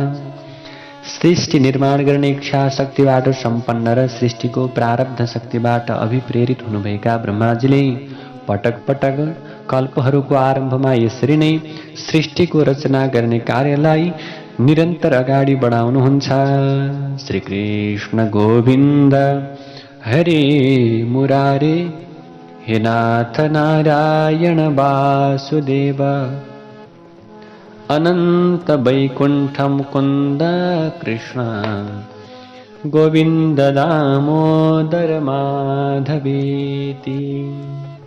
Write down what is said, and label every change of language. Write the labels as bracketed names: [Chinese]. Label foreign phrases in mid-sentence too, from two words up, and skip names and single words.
[Nepali] सृष्टि निर्माण गर्ने इच्छा शक्तिबाट सम्पन्न र सृष्टिको प्रारब्ध शक्तिबाट अभिप्रेरित हुनुभएका ब्रह्माजीले पटक पटक कल्पहरूको आरम्भमा यसरी नै सृष्टिको रचना गर्ने कार्यलाई निरन्तर अगाडि बढाउनुहुन्छ। [Sanskrit] श्री कृष्ण गोविन्द हरे मुरारे, हे नाथ नारायण वासुदेव, अनंत वैकुंठ मुकुंद कृष्ण, गोविंद दामोदर माधवेति।